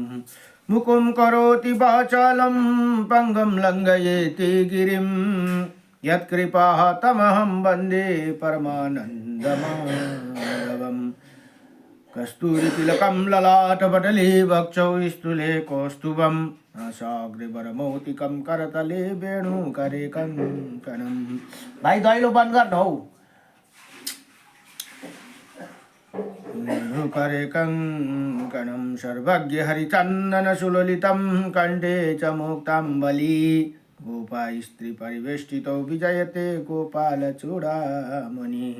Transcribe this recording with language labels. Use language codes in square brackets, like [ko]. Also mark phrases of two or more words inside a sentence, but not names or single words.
[sa] मुकुं करोति वाचालं पङ्गुं लङ्घयेति गिरिं यत्कृपातमहं वन्दे परमानन्दमाधवम्। कस्तूरितिलकं ललाटपटले वक्षौ स्थूले कौस्तुभं नासाग्रवरमौक्तिकं करतले वेणुकरे कङ्कणं। [ne] भाइ दैलो बन्द गर्नु हौ। [sa] वेणुकरे कङ्कणं सर्वज्ञ हरिचन्दन सुललितं कण्ठे च मुक्ताम्बली गोपा स्त्री परिवेष्टितो विजयते गोपालचूडामणिः।